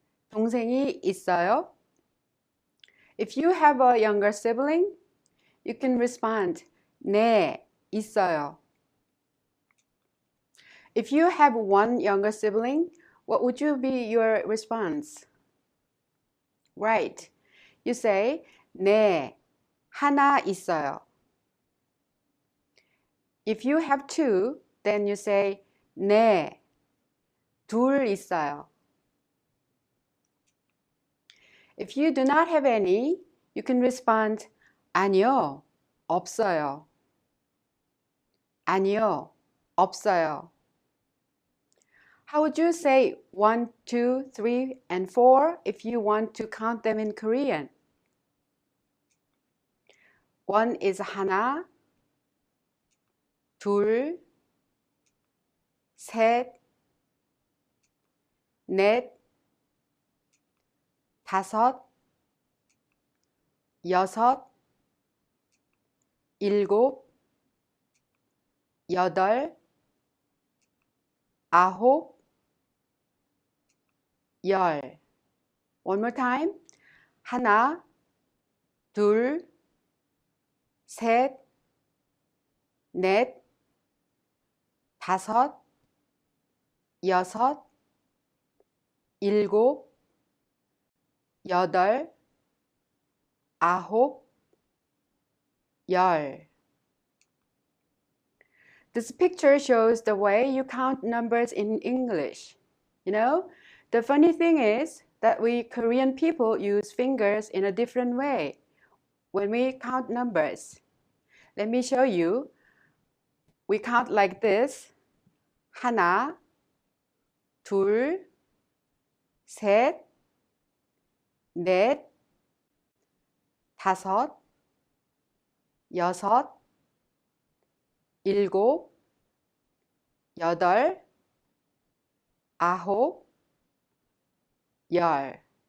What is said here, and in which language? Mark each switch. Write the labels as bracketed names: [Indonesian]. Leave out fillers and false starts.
[Korean] 동생이 있어요? [English] If you have a younger sibling, you can respond, [Korean] 네, 있어요. [English] If you have one younger sibling, what would be your response? Right. You say, [Korean] 네, 하나 있어요. [English] If you have two, then you say, [Korean] 네, 둘 있어요. [English] If you do not have any, you can respond, [Korean] 아니요, 없어요. 아니요, 없어요. [English] How would you say 1, 2, 3, and 4 if you want to count them in Korean? 1 is [Korean] 하나, 둘, 셋, 넷, 다섯, 여섯, 일곱, 여덟, 아홉, 열. [English] One more time. [Korean] 하나, 둘, 셋, 넷, 다섯, 여섯, 일곱, 여덟, 아홉, 열. [English] This picture shows the way you count numbers in English. You know, the funny thing is that we Korean people use fingers in a different way when we count numbers. Let me show you. We count like this. [Korean] 하나, 둘, 셋, 넷, 다섯, 여섯, 일곱, 여덟, 아홉, 열.